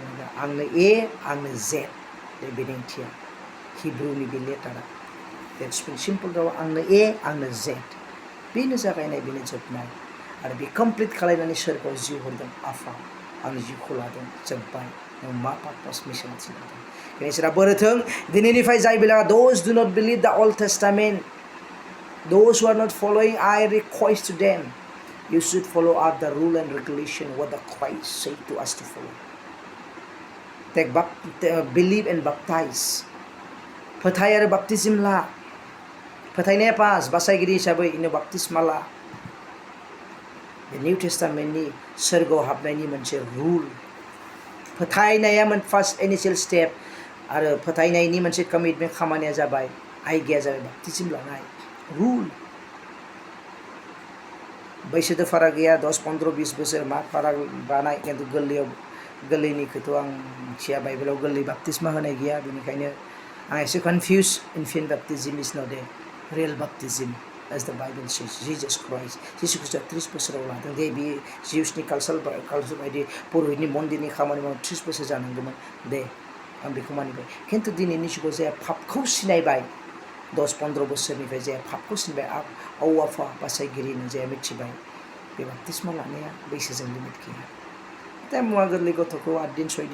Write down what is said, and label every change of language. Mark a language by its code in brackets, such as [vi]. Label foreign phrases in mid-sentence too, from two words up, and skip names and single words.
[brx] आंनो ए आंनो जेड बे बिदिन्थिया हिब्रुनि बे लेटारा [en] that's simple [brx] राव आंनो ए आंनो जेड बेनो जागायनाय बेनो जोबनाय आरो बे कमप्लिट खालायनानै सोरखौ जिउ हरदों आफा आंनि जिउखौ लादों जोब्बाय नों मा पार्पास मिशन थिनदों बेनि इसोरा बोरोथों दिनैनिफ्राय जाय बेला [en] those do not believe the Old Testament those who are not following I request to them you should follow up the rule and regulation what the Christ said to us to follow. Believe and baptize. [brx] फोथाय आरो बाप्तिजम ला फोथायनाया पास बासायगिरि हिसाबै इनो बाप्तिस्मा ला बे [en] New Testament [brx] सोरगोआव हाबनायनि मोनसे रुल फोथायनाया [en] first initial step [brx] आरो फोथायनायनि मोनसे कमिटमेन्ट खामानिया जाबाय आइडिया जाबाय बाप्तिजम लानाय रुल बैसोदो फाराग गैया 10-15-20 बोसोर मा फाराग बानाय खिन्थु गोरलैनिखौथ' आं मिथिया बाइबेलाव गोरलै बाप्तिस्मा होनाय गैया बेनिखायनो आं एसे [en] confuse infant baptism is not a real baptism as the Bible says Jesus Christ [brx] जिसु ख्रिस्टआ 30 बोसोराव लादों दे बे जिउसनि कालचार बायदि पुरहितनि मन्दिरनि खामानि मावनो 30 बोसोर जानांगौमोन दे आं बेखौ मानिबाय खिन्थु दिनैनि जुगाव जाया पापखौ सिनायबाय 10-15 बोसोरनिफ्राय जाया पापखौ सिनायबाय औ आफा बासायगिरिनो जाया मिथिबाय बे बाप्तिस्मा लानाया बैसोजों लिमिट गैया दा मुवा गोरलै गथ'खौ 8 दिन 6